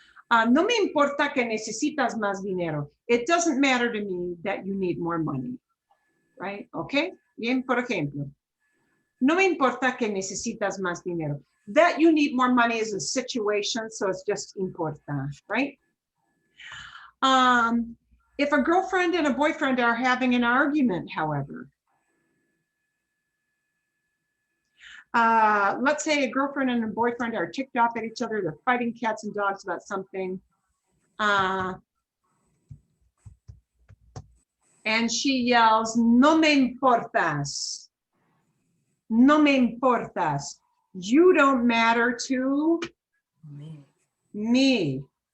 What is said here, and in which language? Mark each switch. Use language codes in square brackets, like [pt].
[es] No me importa que necesitas más dinero. [en] It doesn't matter to me that you need more money, right? [es] Okay. Bien, por ejemplo. No me importa que necesitas más dinero. [en] That you need more money is a situation, so it's just importa, right? If a girlfriend and a boyfriend are having an argument, however, let's say a girlfriend and a boyfriend are ticked off at each other, they're fighting cats and dogs about something, and she yells, [es] no me importas, no me importas, [en] you don't matter to me.